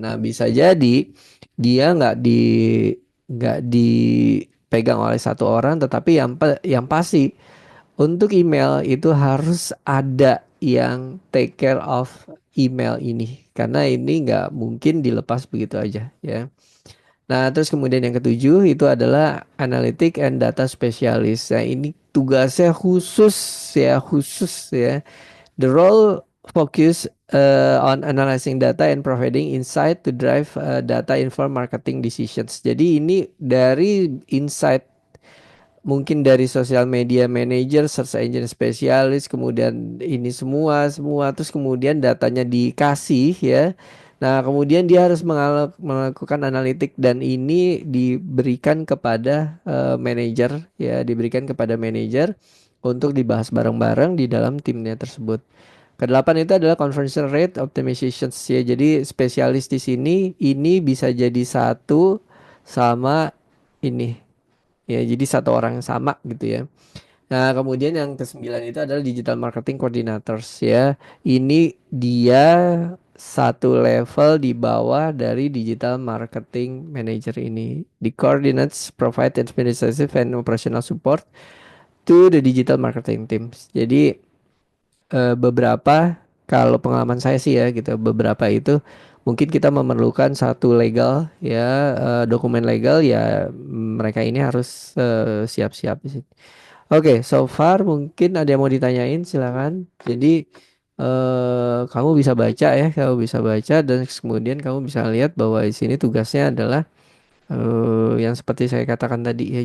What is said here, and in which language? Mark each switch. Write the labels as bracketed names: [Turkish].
[Indonesian] Nah, bisa jadi dia nggak dipegang oleh satu orang, tetapi yang pasti untuk email itu harus ada yang [English] take care of [Indonesian] email ini, karena ini nggak mungkin dilepas begitu aja ya. Nah, terus kemudian yang ketujuh itu adalah Analytic and Data Specialist. Nah, ini tugasnya khusus ya, khusus ya. [English] The role focus on analyzing data and providing insight to drive data informed marketing decisions. [Indonesian] Jadi ini dari insight, mungkin dari social media manager, search engine spesialis, kemudian ini semua terus kemudian datanya dikasih ya. Nah, kemudian dia harus melakukan analitik dan ini diberikan kepada manajer ya, diberikan kepada manajer untuk dibahas bareng-bareng di dalam timnya tersebut. Kedelapan itu adalah conversion rate optimization ya. Jadi spesialis di sini ini bisa jadi satu sama ini ya, jadi satu orang yang sama gitu ya. Nah, kemudian yang kesembilan itu adalah digital marketing coordinators ya. Ini dia satu level di bawah dari digital marketing manager ini. [English] The coordinates provide administrative and operational support to the digital marketing teams. [Indonesian] Jadi beberapa, kalau pengalaman saya sih ya gitu, beberapa itu mungkin kita memerlukan satu legal ya, dokumen legal ya, mereka ini harus siap-siap di sini. Oke, so far mungkin ada yang mau ditanyain, silakan. Jadi kamu bisa baca ya, kamu bisa baca dan kemudian kamu bisa lihat bahwa di sini tugasnya adalah yang seperti saya katakan tadi ya.